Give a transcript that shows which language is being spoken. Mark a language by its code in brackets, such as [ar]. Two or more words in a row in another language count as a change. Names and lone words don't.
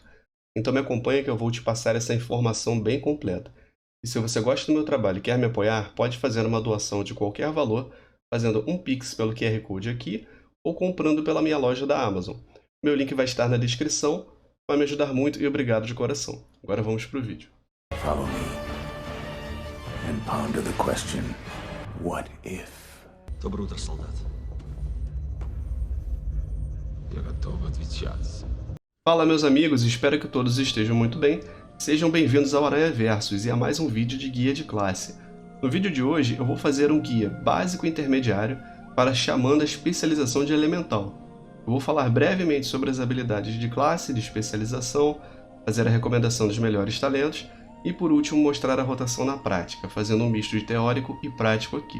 [pt] Então me acompanha que eu vou te passar essa informação bem completa. E se você gosta do meu trabalho e quer me apoiar, pode fazer uma doação de qualquer valor, fazendo um Pix pelo QR Code aqui ou comprando pela minha loja da Amazon. Meu link vai estar na descrição, vai me ajudar muito e obrigado de coração. Agora vamos pro vídeo. [en] Follow me and ponder the question, what if? [ru] То брудер, солдат. Я готов отвечать. [pt] Fala meus amigos, espero que todos estejam muito bem. Sejam bem-vindos ao Aranha Versus e a mais um vídeo de guia de classe. No vídeo de hoje eu vou fazer um guia básico e intermediário para xamã da especialização de elemental. Eu vou falar brevemente sobre as habilidades de classe, de especialização, fazer a recomendação dos melhores talentos e por último mostrar a rotação na prática, fazendo um misto de teórico e prático aqui.